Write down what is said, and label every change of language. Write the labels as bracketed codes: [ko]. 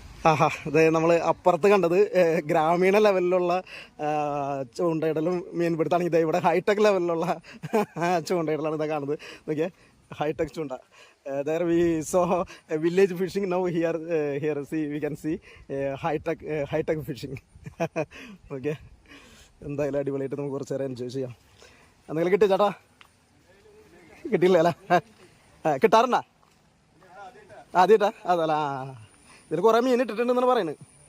[ml] ആഹാ, അതെ, നമ്മൾ അപ്പുറത്ത് കണ്ടത് ഗ്രാമീണ ലെവലിലുള്ള ചൂണ്ടയിടലും മീൻപിടുത്തമാണ്. ഇതേ ഇവിടെ ഹൈടെക് ലെവലിലുള്ള ചൂണ്ടയിടലാണ് ഇതാ കാണുന്നത്. നോക്കിയേ, ഹൈടെക് ചൂണ്ട. [en] There we saw a village fishing. Now here see we can see high-tech fishing. [ml] Okay, എന്തായാലും അടിപൊളിയായിട്ട് നമുക്ക് കുറച്ച് നേരം എൻജോയ് ചെയ്യാം. എന്തെങ്കിലും കിട്ടിയ ചേട്ടാ? കിട്ടിയില്ല അല്ലേ? കിട്ടാറുണ്ടാ? ആദ്യമായിട്ടാ? അതല്ല, ഇതിൽ കുറേ മീൻ ഇട്ടിട്ടുണ്ടെന്നാണ് പറയുന്നത്.